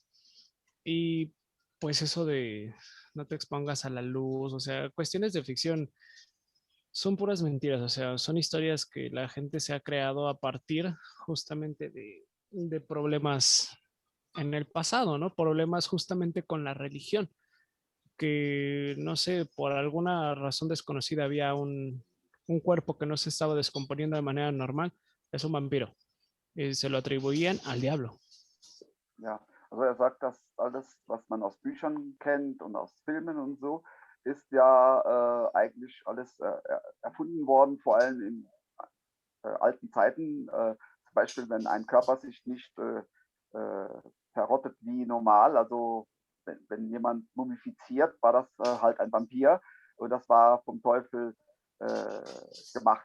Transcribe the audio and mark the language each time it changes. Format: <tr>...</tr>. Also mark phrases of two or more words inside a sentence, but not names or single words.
<es>Y pues eso de no te expongas a la luz, o sea, cuestiones de ficción son puras mentiras, o sea, son historias que la gente se ha creado a partir justamente de problemas en el pasado, ¿no? Problemas justamente con la religión, que no sé, por alguna razón desconocida había un cuerpo que no se estaba descomponiendo de manera normal, es un vampiro. Y se lo atribuían al diablo.</es> <de>Ja, also er sagt, dass alles, was man aus Büchern kennt und aus Filmen und so, ist ja eigentlich alles erfunden worden, vor allem in alten Zeiten. Zum Beispiel, wenn ein Körper sich nicht verrottet wie normal, also wenn jemand mumifiziert, war das halt ein Vampir und das war vom Teufel gemacht.</de>